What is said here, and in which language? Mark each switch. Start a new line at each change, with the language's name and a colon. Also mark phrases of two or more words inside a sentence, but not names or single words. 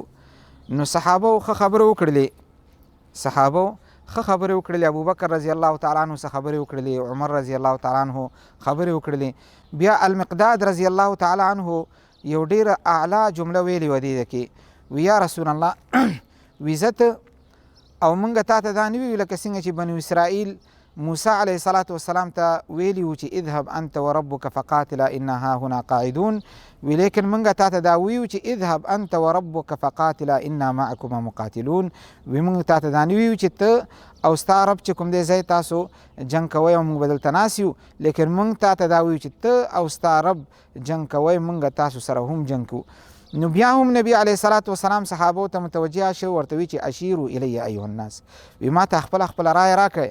Pashto: نو صحابو ښه خبرې وکړلې، ابوبکر
Arabic: رضی الله تعالی عنه
Pashto: څه خبرې وکړلې، عمر
Arabic: رضی الله تعالی عنه
Pashto: خبرې وکړلې. بیا المقداد
Arabic: رضی الله تعالی عنه
Pashto: یو ډیره اعلی جمله ویلې وه دې کې، وی
Arabic: یا رسول الله
Pashto: وی زه ته او موږ تا ته دا نه ویو لکه څنګه چې بنو اسرائیل موسی
Arabic: علیه الصلاة والسلام
Pashto: ته ویلي وو چې
Arabic: اذهب انت وربک فقاتلا انا هاهنا قاعدون،
Pashto: وی لیکن موږ تا ته دا ویو چې
Arabic: اذهب انت وربک فقاتلا انا معکما مقاتلون،
Pashto: وی موږ تا ته دا نه ویو چې ته او ستا رب چې کوم دی ځای تاسو جنګ کوئ او موږ به دلته ناست یو، لیکن موږ تا ته دا ویو چې ته او ستا رب جنګ کوئ، موږ تاسو سره هم جنګ کوو. نو بیا هم نبی
Arabic: علیه الصلاة والسلام
Pashto: صحابو ته متوجه شو، ورته وی چې
Arabic: اشیرو الی ایها الناس،
Pashto: وی ما ته خپله رایه راکړئ.